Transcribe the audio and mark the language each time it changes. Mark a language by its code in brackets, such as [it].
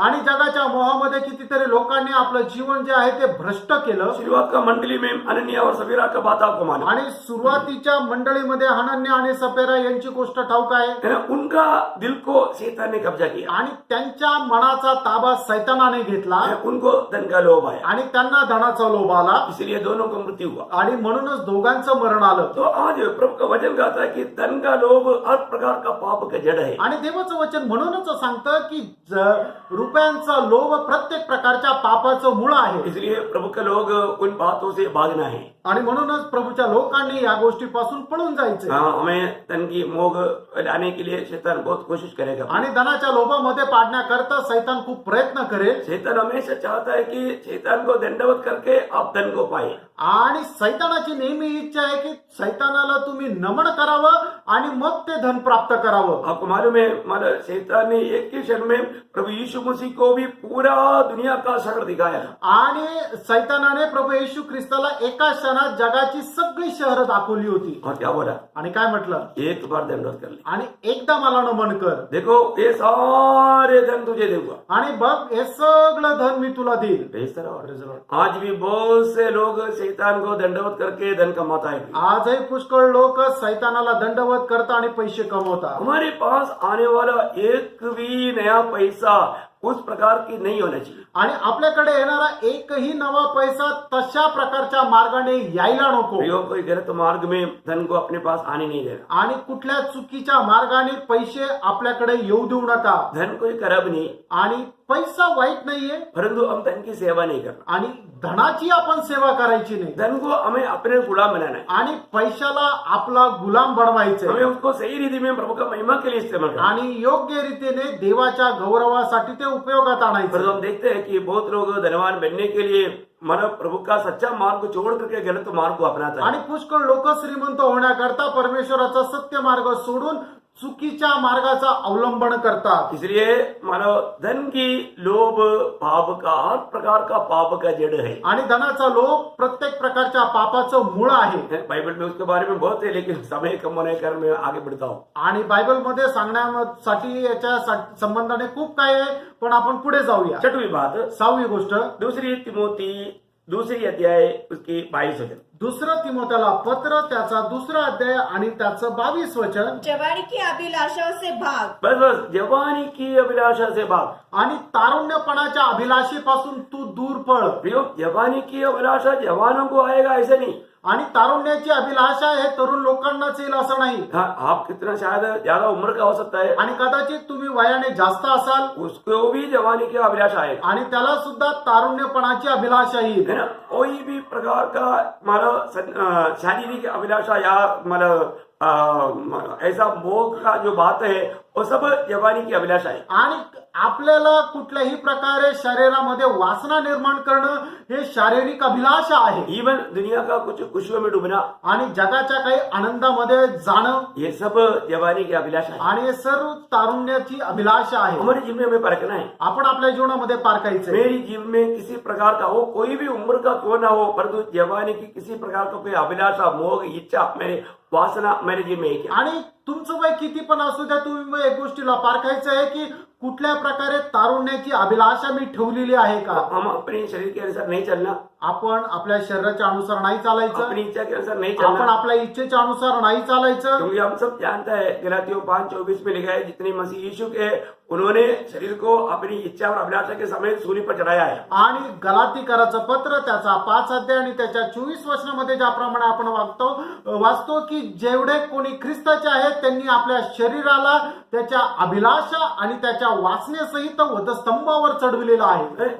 [mr] आणि जगाच्या मोहामध्ये कितीतरी लोकांनी आपलं जीवन जे आहे ते भ्रष्ट केलं. [hi] शुरुआत का मंडली में अनन्या और सफीरा का बात आपको मालूम [mr] आणि सुरुवातीच्या मंडळीमध्ये हनन्या आणि सपेरा यांची गोष्ट ठाऊक आहे. [hi] है ना। उनका दिल को शैतान ने कब्जा किया, [mr] आणि त्यांच्या मनाचा ताबा सैतानाने घेतला. [hi] है, उनको धन का लोभ आया, [mr] आणि त्यांना धनाचा लोभ आला. [hi] इसलिए दोनों को मृत्यु हुआ। [mr] आणि म्हणूनच दोघांचं मरण आलं. [hi] तो आज प्रभु का वचन कहता है कि धन का लोभ हर प्रकार का पाप का जड़ है। [mr] आणि देवाचं वचन म्हणूनच सांगतं की रुपयांचा लोभ प्रत्येक प्रकारच्या पापाचं मूळ आहे. [hi] इसलिए प्रभु के लोग उन बातों से भागना है। [mr] आणि म्हणूनच प्रभूच्या लोकांनी या गोष्टीपासून पळून जायचे. [hi] हमें धन की मोह लाने के लिए शैतान बहुत कोशिश करेगा। [mr] आणि धनाच्या लोभामध्ये पाडण्याकरता सैतान खूप प्रयत्न करेल. [hi] शैतान हमेशा चाहता है कि शैतान को दंडवत करके आप धन को पाए। [mr] आणि सैतानाची नेहमी इच्छा आहे की सैतानाला तुम्ही नमन करावं आणि मग ते धन प्राप्त करावं. [hi] आपको मालूम है मतलब शैतान ने एक ही क्षण में प्रभु यीशु मसीह को भी पूरा दुनिया का शहर दिखाया। [mr] आणि सैतानाने प्रभू येशू ख्रिस्ताला एका क्षणात जगाची सगळी शहरं दाखवली होती. [hi] और क्या बोला? [mr] आणि काय म्हटलं? [hi] एक बार दंडवत कर ले, [mr] आणि एकदा मला नमन कर. [hi] देखो ये सारे धन तुझे दूंगा। [mr] आणि बघ हे सगळं धन मी तुला देईल. [en] Praise the Lord। [hi] आज भी बहुत से लोग शैतान को दंडवत करके धन कमाता है। [mr] आजही पुष्कळ लोक सैतानाला दंडवत करतात आणि पैसे कमवतात. [hi] हमारे पास आने वाला एक भी नया पैसा उस प्रकार की नहीं होना चाहिए। [mr] आणि आपल्याकडे येणारा एकही नवा पैसा तशा प्रकारच्या मार्गाने यायला नको. [hi] प्रयोग कोई गलत मार्ग में धन को अपने पास आने नहीं देना। [mr] आणि कुठल्या चुकीच्या मार्गाने पैसे आपल्याकडे येऊ देऊ नका. [hi] धन कोई खराब नहीं, [mr] आणि पैसा वाईट नाहीये, [hi] परंतु हम धन की सेवा नहीं करना। [mr] आणि धनाची आपण सेवा करायची नाही. [hi] धन को हमें अपने गुलाम बनाना है। [mr] आणि पैशाला आपला गुलाम बनवायचं [hi] हमें उसको सही रीति में प्रभु का महिमा के लिए इस्तेमाल करना है। [mr] आणि योग्य रीतीने देवाच्या गौरवासाठी ते उपयोगात [hi] परंतु [mr] आणायचं. [hi] हम देखते हैं कि बहुत लोग धनवान बनने के लिए मतलब प्रभु का सच्चा मार्ग को छोड़ करके गलत मार्ग को अपनाता है। [mr] आणि पुष्कळ लोक श्रीमंत होण्याकरता परमेश्वराचा सत्य मार्ग सोडून चुकीच्या मार्गाचा अवलंबन करतात. [hi] इसलिए मानो धन की लोभ पाप का हर प्रकार का पाप का जड़ है। [mr] आणि धनाचा लोभ प्रत्येक प्रकारच्या पापाचं मूळ आहे. [hi] बाइबल में उसके बारे में बहुत है, लेकिन समय कम होने के कारण मैं आगे बढ़ता हूँ। [mr] आणि बायबलमध्ये सांगण्यासाठी याच्या संबंधाने खूप काय आहे, पण आपण पुढे जाऊया. [hi] 6वीं बात, [mr] 6वी गोष्ट, [hi] दूसरी तिमोथी 2 अध्याय उसकी 22 वचन। [mr] दुसरं तिमोथेला पत्र त्याचा 2 अध्याय आणि त्याचं 22 वचन. [hi] जवानी की अभिलाषाओं से भाग, बस बस जवानी की अभिलाषा से भाग। [mr] आणि तारुण्यपणाच्या अभिलाषेपासून तू दूर पळ. [hi] प्रियो, जवानी की अभिलाषा जवानों को आएगा ऐसे नहीं। [mr] आणि तारुण्याची अभिलाषा हे तरुण लोकांनाच येईल असं नाही. [hi] हाँ, आप कितना शायद ज्यादा उम्र का हो सकता है, [mr] आणि कदाचित तुम्ही वयाने जास्त असाल [hi] उसको भी जवानी की अभिलाषा आएगा, [mr] आणि त्याला सुद्धा तारुण्यपणाची अभिलाषा येईल. [hi] है ना। कोई भी प्रकार का मतलब शारीरिक अभिलाषा या मतलब ऐसा मोह का जो बात है वो सब जवानी की अभिलाषा है। [mr] आणि आपल्याला कुठल्याही प्रकारे शरीरामध्ये वासना निर्माण करणं हे शारीरिक अभिलाषा आहे. [hi] इवन दुनिया का कुछ खुशियों में डूबना, [mr] आणि जगाच्या काही आनंदामध्ये जाणं, [hi] ये सब जवानी की अभिलाषा है। [mr] आणि हे सर्व तारुण्याची अभिलाषा आहे. [hi] हमारे जीवन में हमें परखना है। [mr] आपण आपल्या जीवनामध्ये पारखायचं. [hi] मेरी जीवन में किसी प्रकार का हो, कोई भी उम्र का क्यों ना हो, परंतु जवानी की किसी प्रकार का कोई अभिलाषा, मोह, इच्छा, मेरे वासना मेरे जीवन में है क्या? [mr] आणि तुमचं वय किती पण असू द्या, तुम्ही एक गोष्टीला पारखायचं आहे की कुठल्या प्रकारे तारुण्याची अभिलाषा मी ठेवलेली आहे का? [hi] हम अपने शरीर के अनुसार नहीं चलना, [mr] आपण आपल्या शरीराच्या अनुसार नाही चालायचं, [hi] अपनी इच्छा के अनुसार नहीं [mr] आपण [hi] चलना, [mr] आपल्या इच्छेच्या अनुसार नाही चालायचं. [hi] क्योंकि हम सब जानते हैं गलातियों 5:24 में लिखा है जितने मसीह यीशु के उन्होंने शरीर को अपनी इच्छा और अभिलाषा के समेत सूली पर चढ़ाया है. [mr] आणि गलातीकराचं पत्र त्याचा 5 अध्याय आणि त्याच्या 24 वचनामध्ये ज्याप्रमाणे आपण वाचतो की जेवढे कोणी ख्रिस्ताचे आहेत त्यांनी आपल्या शरीराला त्याच्या अभिलाषा आणि त्याच्या वासनेसहित वधस्तंभावर चढविलेला आहे.